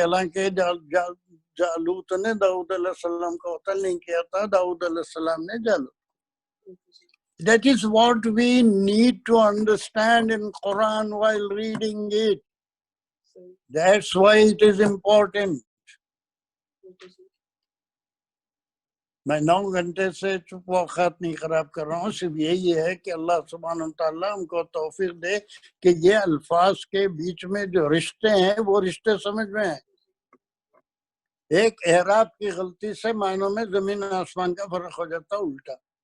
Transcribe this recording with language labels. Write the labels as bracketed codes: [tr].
[ur] حالانکہ جالوت نے داؤد علیہ السلام کو قتل نہیں کیا تھا، داؤد علیہ السلام نے جالوت. [en] That is what we need to understand in Quran while reading it. That's why it is important. [ur] میں 9 گھنٹے سے چپ وقت نہیں خراب کر رہا ہوں، صرف یہی ہے کہ اللہ سبحانہ وتعالیٰ ہم کو توفیق دے کہ یہ الفاظ کے بیچ میں جو رشتے ہیں وہ رشتے سمجھ میں ہیں. ایک اعراب کی غلطی سے معنوں میں زمین آسمان کا فرق ہو جاتا الٹا.